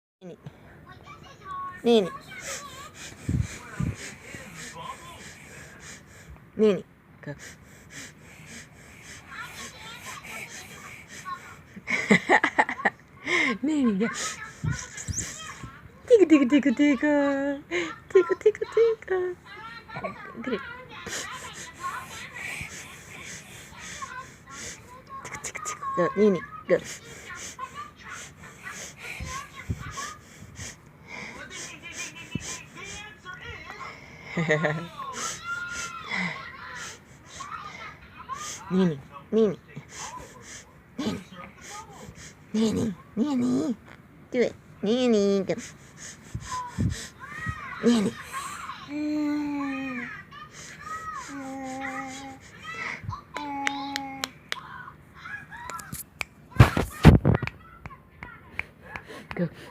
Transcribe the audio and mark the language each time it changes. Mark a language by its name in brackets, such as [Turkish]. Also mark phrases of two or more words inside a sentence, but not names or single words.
[English] Nini. Nini. Go. Nini, go. Tika, tika, tika, tika. Tika, tika, tika. Get it. Tika, tika, tika. Go, Nini, go. Nini, Nini. Nini. Nini, Nini. Do it. Nini, go. Nini. Go.